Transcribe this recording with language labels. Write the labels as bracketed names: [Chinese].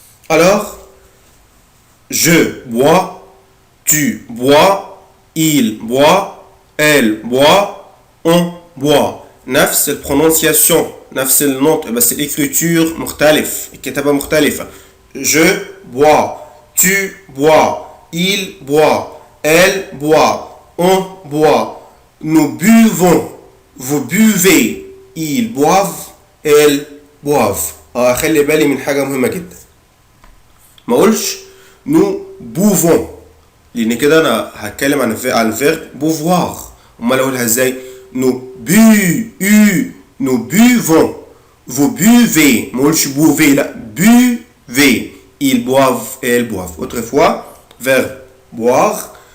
[French] alors je bois tu bois il boit elle boit on boit [Arabic] نفس البرونسياسيون نفس النطق بس الإكريتور مختلف الكتابة مختلفة [French] je bois tu bois il boit elle boit, on boit, nous buvons, vous buvez, ils boivent, elles boivent. [Arabic] خلي بالي من حاجة مهمة جدا. ما اقولش [French] nous buvons [Arabic] لان كده انا هتكلم عن الفيرب بوفوار. امال اقولها ازاي؟ [French] nous buvons, vous buvez. [Arabic] ما اقولش buvez لا buvez. [French] Ils boivent et elles boivent. Autrefois, verbe boire.